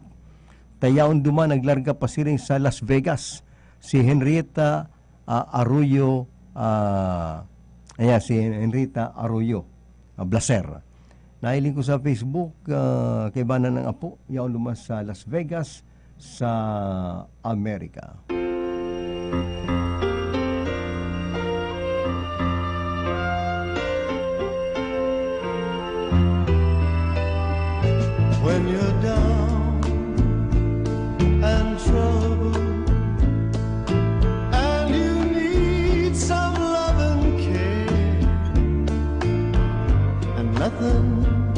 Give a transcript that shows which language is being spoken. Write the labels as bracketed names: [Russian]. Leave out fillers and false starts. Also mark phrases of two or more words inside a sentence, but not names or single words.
[Bikol] Tayaon duman, naglarga pa siring sa Las Vegas. Si Henrietta Arroyo, si Henrietta Arroyo Blaser. Nahiling ko sa Facebook, kay Bana ng Apo, yaon lumas sa Las Vegas, sa Amerika. [English] When you're down and troubled and you need some love and care, and nothing